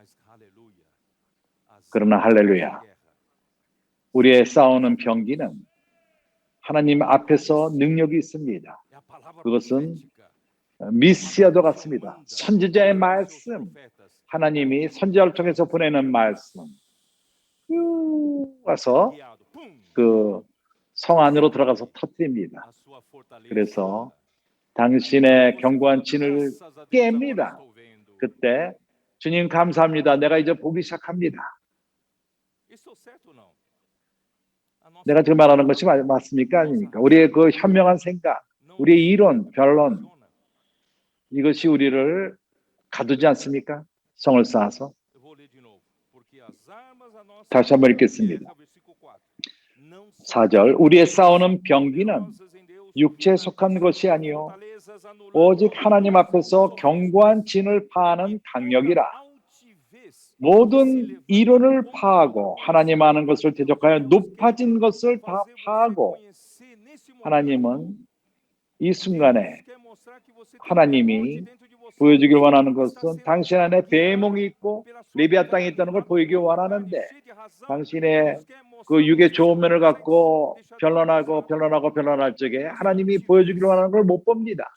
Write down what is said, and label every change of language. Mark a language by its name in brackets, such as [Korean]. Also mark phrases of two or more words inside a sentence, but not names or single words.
[Korean] 그러나 할렐루야, 우리의 싸우는 병기는 하나님 앞에서 능력이 있습니다. 그것은 미시아도 같습니다. 선지자의 말씀, 하나님이 선지자를 통해서 보내는 말씀 와서 [Portuguese] guiado. Pum! [Korean] 그 성 안으로 들어가서 터뜨립니다. [Portuguese] A sua fortaleza. [Korean] 그래서 당신의 [Portuguese] Você [Korean] 견고한 [Portuguese] fala, [Korean] 진을 [Portuguese] "Graças a Deus, agora [Korean] 깹니다. [Portuguese] estou vendo." [Korean] 그때 주님 감사합니다. 내가 이제 보기 시작합니다. [Portuguese] Estou certo ou não? A nossa [Korean] 내가 지금 말하는 것이 맞습니까? 아닙니까? 우리의 그 현명한 생각, [Portuguese] não [Korean] 우리의 이론, 변론, [Portuguese] funciona. [Korean] 이것이 우리를 가두지 않습니까? 성을 쌓아서. [Portuguese] Eu vou ler de novo. Porque as armas a nossa [Korean] 다시 한번 읽겠습니다. [Portuguese] guerra, versículo 4, não são [Korean] 4절 우리의 싸우는 병기는 [Portuguese] poderosas em Deus, [Korean] 육체에 속한 것이 아니요 오직 하나님 앞에서 견고한 진을 파하는 강력이라. 모든 이론을 파하고 하나님 아는 것을 대적하여 높아진 것을 다 파하고. 하나님은 이 순간에 하나님이 보여주길 원하는 것은 당신 안에 배몽이 있고 리비아땅이 있다는 걸 보이길 원하는데, 당신의 그 육의 좋은 면을 갖고 변론할 적에 하나님이 보여주길 원하는 걸 못 봅니다.